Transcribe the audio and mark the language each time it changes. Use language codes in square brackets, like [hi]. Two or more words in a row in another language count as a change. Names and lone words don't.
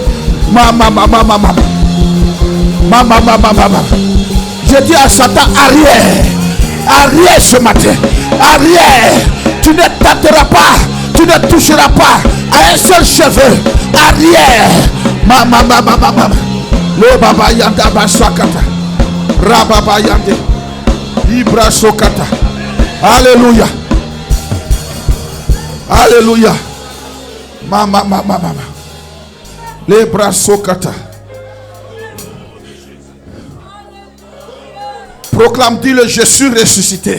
[fr] Maman, maman, maman. Maman, maman, maman. Je dis à Satan, arrière. Arrière ce matin. Arrière. Tu ne tâteras pas. Tu ne toucheras pas à un seul cheveu. Arrière. Maman, maman, maman. Le baba yanda basakata. Rababa yande. Ibra sokata. Alléluia. Alléluia. Mama, mama, mama. Les bras sokata. Proclame, dis-le, je suis ressuscité.